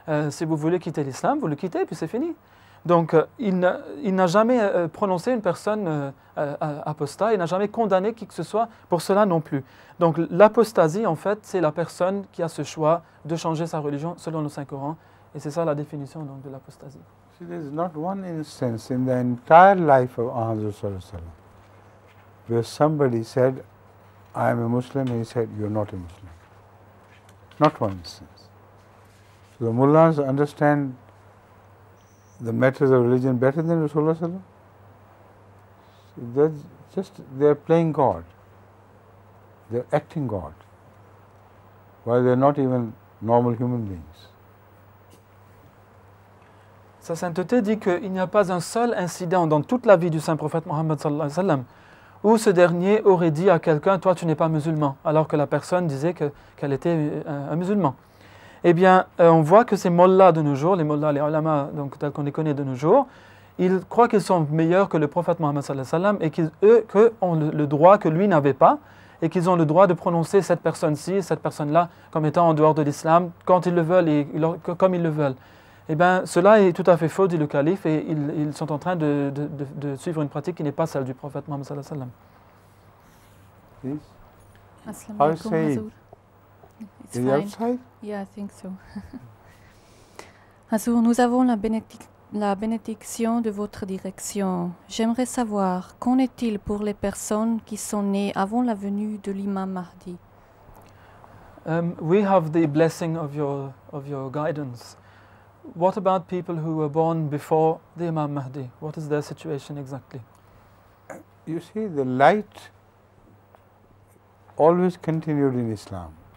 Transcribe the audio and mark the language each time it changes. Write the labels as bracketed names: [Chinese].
[French] Si vous voulez quitter l'islam, vous le quittez, puis c'est fini ». Donc il n'a jamais prononcé une personne apostat, il n'a jamais condamné qui que ce soit pour cela non plus. Donc l'apostasie, en fait, c'est la personne qui a ce choix de changer sa religion selon le Saint-Coran. Et c'est ça la définition donc, de l'apostasie. [English] See, there is not one instance in the entire life of Ahmad where somebody said, I am a Muslim, and he said, you are not a Muslim. Not one instance. So the mullahs understand the matters of religion better than Rasulullah sallallahu alaihi wasallam. They are playing God. They are acting God, while they are not even normal human beings. [French] Sa sainteté dit qu'il n'y a pas un seul incident dans toute la vie du saint prophète Mohammed sallallahu alayhi wa sallam où ce dernier aurait dit à quelqu'un « toi tu n'es pas musulman » alors que la personne disait qu'elle était un musulman. Eh bien, on voit que ces mollahs de nos jours, les mollahs, les ulama, donc tels qu'on les connaît de nos jours, ils croient qu'ils sont meilleurs que le prophète Mohammed sallallahu alayhi wa sallam et qu'eux ont le droit que lui n'avait pas et qu'ils ont le droit de prononcer cette personne-ci, cette personne-là comme étant en dehors de l'islam quand ils le veulent et comme ils le veulent. Eh bien, cela est tout à fait faux, dit le calife, et ils sont en train de suivre une pratique qui n'est pas celle du prophète Mohammed sallallahu alayhi wa sallam. [English] Please. How say it? It's Is he fine. outside? Yeah, I think so. [French] Azur, nous avons la bénédiction de votre direction. J'aimerais savoir, qu'en est-il pour les personnes qui sont nées avant la venue de l'imam Mahdi? [English] We have the blessing of your guidance. What about people who were born before the Imam Mahdi? What is their situation exactly? You see, the light always continued in Islam.